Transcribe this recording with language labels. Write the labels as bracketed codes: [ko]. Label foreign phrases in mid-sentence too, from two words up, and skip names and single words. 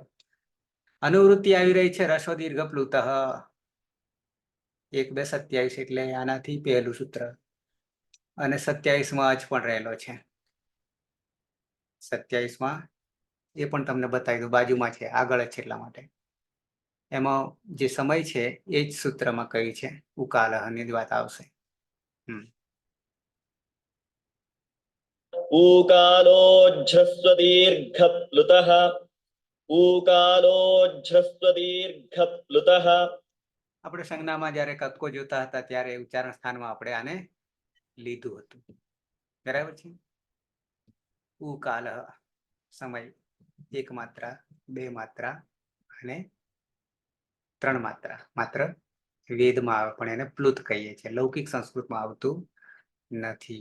[gu] અનુવૃત્તિ આવી રહી છે રસ્વ દીર્ઘ પ્લુત. 1-2-27 એટલે આનાથી પહેલું સૂત્ર. અને 27માં અચ પણ રહેલો છે. 27માં એ પણ તમને બતાવી દઉં, બાજુમાં છે, આગળ જ છે એટલા માટે. એમાં જે સમય છે એ જ સૂત્રમાં કહ્યું છે. ઉકાલહની જ વાત આવશે. [sa] ऊकालोज्झस्व दीर्घ प्लुतः. ऊकालोज्झस्व दीर्घ प्लुतः. [gu] આપણે સંજ્ઞામાં જયારે કક્કો જોતા હતા ત્યારે ઉચ્ચારણ સ્થાનમાં આપણે આને લીધું હતું. બરાબર છે. ઉકાલ સમય 1 માત્રા 2 માત્રા અને 3 માત્રા માત્ર વેદમાં આવે પણ એને પ્લુત કહીએ છીએ, લૌકિક સંસ્કૃતમાં આવતું નથી.